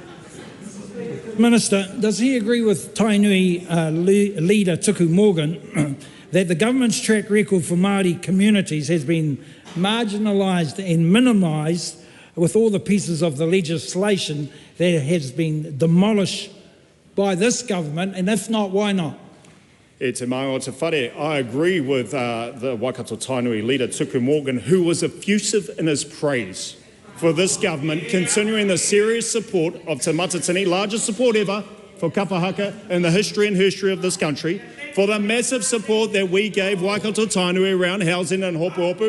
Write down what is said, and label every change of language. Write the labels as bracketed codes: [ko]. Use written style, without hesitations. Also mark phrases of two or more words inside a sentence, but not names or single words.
[en] Minister, does he agree with Tainui leader Tuku Morgan that the government's track record for Māori communities has been marginalised and minimised with all the pieces of the legislation that has been demolished by this government, and if not, why not? [mi] E te manga o te whare. [en] I agree with the Waikato Tainui leader Tuku Morgan, who was effusive in his praise for this government continuing the serious support of Te Matatini, largest support ever for kapahaka in the history and herstory of this country, for the massive support that we gave Waikato Tainui around housing and Hopu Hopu.